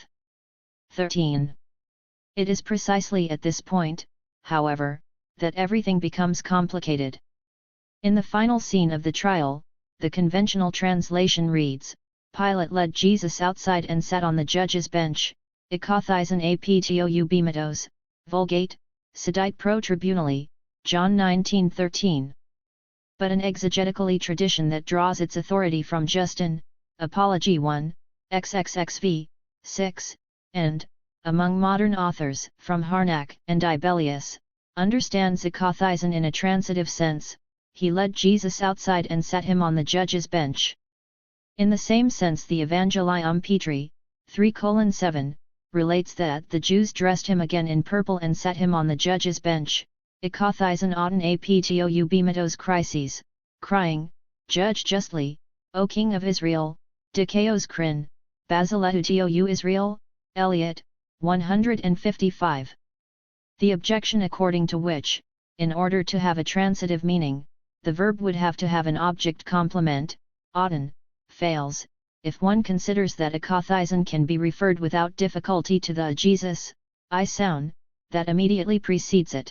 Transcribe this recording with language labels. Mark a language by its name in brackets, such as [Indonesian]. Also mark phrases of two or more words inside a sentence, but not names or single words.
[English] 13. It is precisely at this point, however, that everything becomes complicated. In the final scene of the trial, the conventional translation reads, Pilate led Jesus outside and sat on the judge's bench, [Greek] ἐκάθισεν ἐπὶ βήματος, Vulgate, [Latin] sedite pro tribunali, [English] John 19:13. But an exegetically tradition that draws its authority from Justin, Apology 1, XXXV, 6, and, among modern authors, from Harnack and Dibelius, understands ikathizon in a transitive sense, he led Jesus outside and sat him on the judge's bench. In the same sense the Evangelium Petri, 3:7, relates that the Jews dressed him again in purple and sat him on the judge's bench, [Greek] ἐκάθισεν αὐτὸν ἐπὶ βήματος κρίσεως, [English] crying, Judge justly, O King of Israel, [Greek] Δικαίως κρῖνε, βασιλεῦ τοῦ Ἰσραήλ, [English] Eliot, 155. The objection according to which, in order to have a transitive meaning, the verb would have to have an object complement, auten, fails, if one considers that ikathizon can be referred without difficulty to the Jesus, I sound, that immediately precedes it.